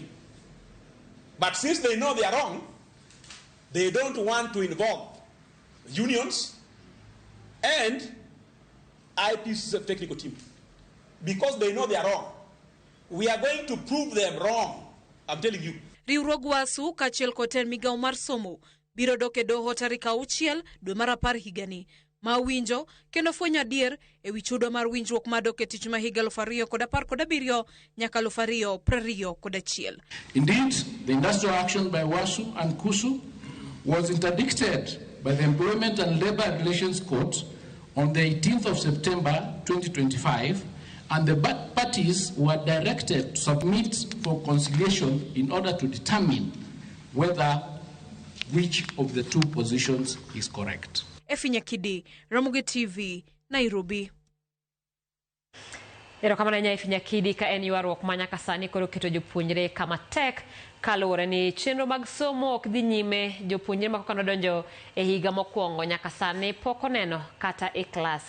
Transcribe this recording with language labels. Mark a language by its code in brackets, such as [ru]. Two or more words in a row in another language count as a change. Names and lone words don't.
[en] But since they know they are wrong, they don't want to involve unions and IPC's technical team because they know they are wrong. We are going to prove them wrong. I'm telling you. [luo] Riwruog wasu kachiel koten migawo mar somo biro doke doho tarik 6 dwe mar apar higani ma winjo kendo fwenyo adier e wi chudo mar winjruok madok e tich ma higa 2017 nyaka 2021. [en] Indeed, the industrial action by WASU and KUSU was interdicted by the Employment and Labor Relations Court on the 18th of September 2025, and the parties were directed to submit for conciliation in order to determine whether which of the two positions is correct. Efinya Kidi, Ramogi TV, Nairobi. [luo] Erokamano nya Efinya Kidi ka en ywaruok manyaka sani koro keto jopuonjre kama tek kaluwore ni chenro mag somo ok dhi nyime. Jopuonjre ma kokano donjo e higa mokwongo nyaka sani pok oneno kata e klas.